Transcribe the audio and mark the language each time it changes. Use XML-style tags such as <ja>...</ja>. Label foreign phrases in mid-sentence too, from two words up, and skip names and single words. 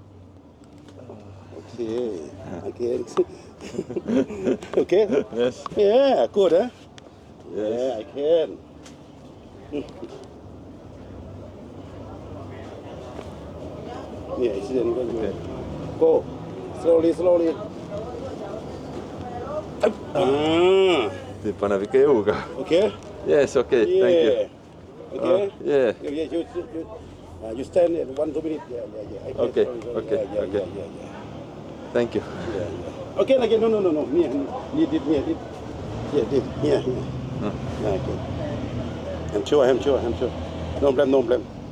<en>Okay. Okay. Yes. Yeah, good, huh? Yes. Yeah, I can. Yeah, it's then Okay. go. Slowly.</en> <et>Paneb ikka jõuga.</et> <en>Okay? Yes, okay, Yeah. thank you. Okay? Yeah. You stand in 1-2 minutes. Yeah. I can. Okay, Sorry. okay. Yeah. Thank you. Okay, no. Near it. Yeah. Okay. I'm sure. No blame.</en>